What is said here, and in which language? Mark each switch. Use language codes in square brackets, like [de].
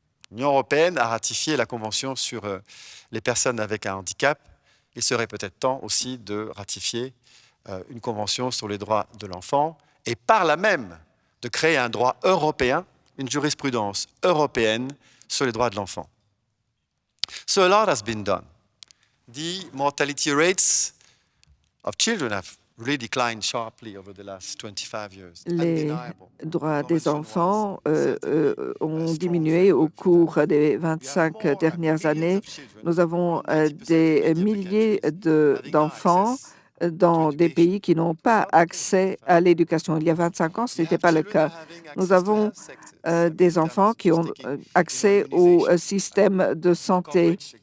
[fr] L'Union européenne a ratifié la Convention sur les personnes avec un handicap. Il serait peut-être temps aussi de ratifier une Convention sur les droits de l'enfant et par là même de créer un droit européen, une jurisprudence européenne sur les droits de l'enfant. [en] So a lot has been done. The mortality rates of children have really declined sharply over the last 25 years. [fr] Les [en] Undeniable. [fr] droits des enfants ont diminué au cours des 25 dernières années. Nous avons des milliers d'enfants dans des pays qui n'ont pas accès à l'éducation. Il y a 25 ans, ce n'était pas le cas. Nous avons des enfants qui ont accès au système de santé.